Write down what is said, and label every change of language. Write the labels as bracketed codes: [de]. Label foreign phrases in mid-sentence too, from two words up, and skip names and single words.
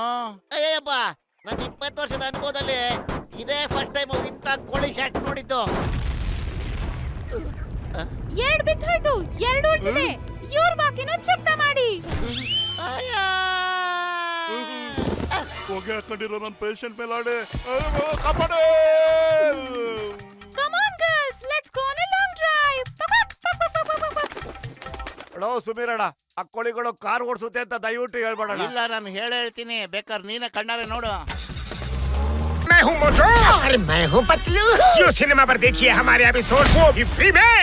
[kn] ಅಯ್ಯಪ್ಪ, ನನ್ನ 20 ವರ್ಷದ ಅನುಭವದಲ್ಲಿ ಇದೇ [en] first time [kn] ಇಂಥ ಕೋಳಿ ಶಾಟ್ ನೋಡಿದ್ದು. 2 ಬಿದ್ದೋಯ್ತು, 2 ಉಳಿದಿದೆ. ಇವ್ರ ಬಾಕಿನ ಚುಕ್ತ ಮಾಡಿ. ಹೊಗೆ ಹಾಕೊಂಡಿರೋ ನನ್ನ ಪೇಷಂಟ್ ಮೇಲೆ ಆಡೆ ಕಾಪಾಡೆ. [en] Come on girls, let's go on a long drive. [kn] ಸುಮೀರಣ್ಣ, ಆ ಕೋಳಿಗಳು ಕಾರ್ ಓಡಿಸುತ್ತೆ ಅಂತ ದಯವಿಟ್ಟು ಹೇಳ್ಬೇಡ. ಇಲ್ಲ, ನಾನು ಹೇಳ್ತೀನಿ, ಬೇಕಾದ್ರೆ ನೀನೇ ಕಣ್ಣಾರೆ ನೋಡು. [hi] मैं हूँ मोटू और मैं हूँ पतलू। जियो सिनेमा पर देखिए हमारे एपिसोड, वो भी फ्री में।